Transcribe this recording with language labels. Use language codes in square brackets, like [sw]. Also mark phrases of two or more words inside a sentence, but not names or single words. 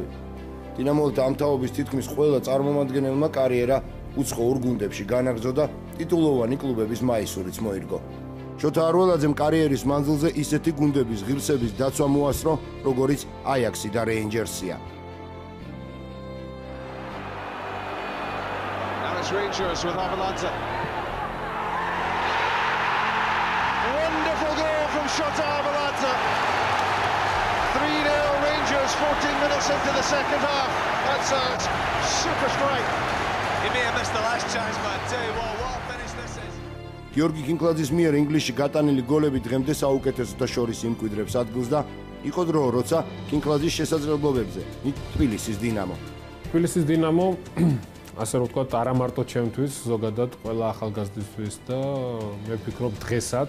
[ka] დინამოს დამთავრების თითქმის ყველა წარმომადგენელმა კარიერა უცხოურ გუნდებში განაგრძო და ტიტულოვანი კლუბების მაისურიც მოირგო. შოთა არველაძემ კარიერის მანძილზე ისეთი გუნდების ღირსების დაცვა მოასწრო, როგორიც აიაქსი და რეინჯერსია. [en] Rangers with Avalanza. Wonderful goal from Shota Avalanza. 3-0 Rangers, 14 minutes into the second half. That's a super strike. He may have missed the last chance, but I tell you what a finish this is. [ka] გიორგი კინკლაძის მიერ ინგლისში გატანილი გოლები დღემდე საუკეთესოთა შორის იმკვიდრებს ადგილს და იყო დრო, როცა კინკლაძის შესაძლებლობებზე თბილისის დინამო. თბილისის დინამო ასე რომ ვთქვათ, არა მარტო ჩემთვის, ზოგადად ყველა ახალგაზრდისთვის და მე ვფიქრობ დღესაც